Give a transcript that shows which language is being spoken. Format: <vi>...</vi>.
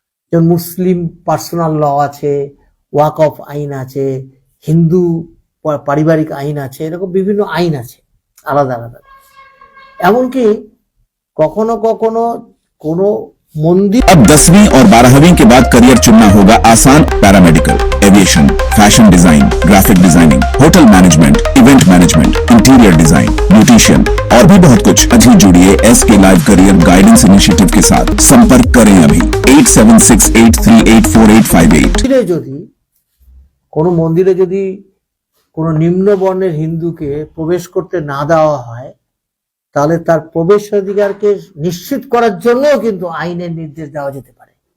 <bn>যেমন মুসলিম পার্সোনাল ল আছে, walk of আইন আছে, হিন্দু পারিবারিক আইন আছে, এরকম বিভিন্ন আইন আছে আলাদা আলাদা। এমনকি কখনো কখনো কোনো मंदिर।</bn> <hi>अब 10वीं और 12वीं के बाद करियर चुनना होगा आसान। Paramedical, aviation, fashion design, graphic designing, hotel management, event management, interior design, beautician और भी बहुत कुछ। अभी जुड़िए SK live career guidance initiative के साथ। संपर्क करें अभी 8768384858।</hi> <bn>যদি কোনো মন্দিরে যদি কোনো নিম্ন বর্ণের হিন্দুকে প্রবেশ করতে না দেওয়া হয়, তাহলে তার প্রবেশাধিকারকে নিশ্চিত করার জন্যও কিন্তু আইনের নির্দেশ দেওয়া যেতে পারে।</bn>